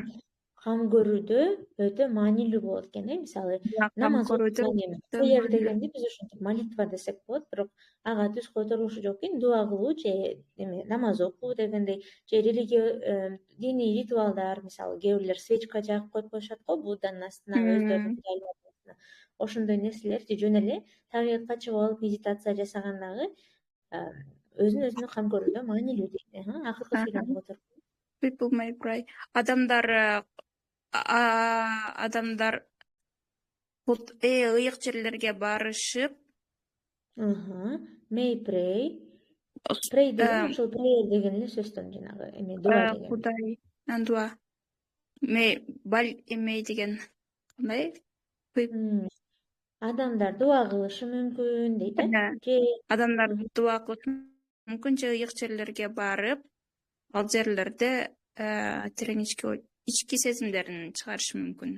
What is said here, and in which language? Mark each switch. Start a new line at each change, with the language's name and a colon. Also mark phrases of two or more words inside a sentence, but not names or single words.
Kyrgyz: Кам көрүүдө өтө маанилүү болот экен, мисалы намаз окуган prayer дегенди биз ошентип молитва десек болот, бирок ага түз которулушу жок экен, дуа кылуу же намаз окуу дегендей, же диний ритуалдар, мисалы кээ бирлер свечка жагып коюп коюшат го Будданын астына, өздөрүнүн кудайларынын астына. Ошондой нерселер же жөн эле табиятка чыгып алып медитация жасаган дагы өзүнө кам көрүүдө маанилүү дейт. Акыркы сүйлөмдү которуп.
English: People may pray.
Kyrgyz: Адамдар ыйык жерлерге барышып,
English: may pray.
Kyrgyz: Pray деген ошол prayer деген эле сөздөн жанагы дуа деген. Кудай, дуа. Эмей деген кандай? Адамдар дуа кылышы мүмкүн дейт. Адамдар дуа кылышы мүмкүн же ыйык жерлерге барып, ал жерлерде терең ички сезимдерин чыгарышы мүмкүн.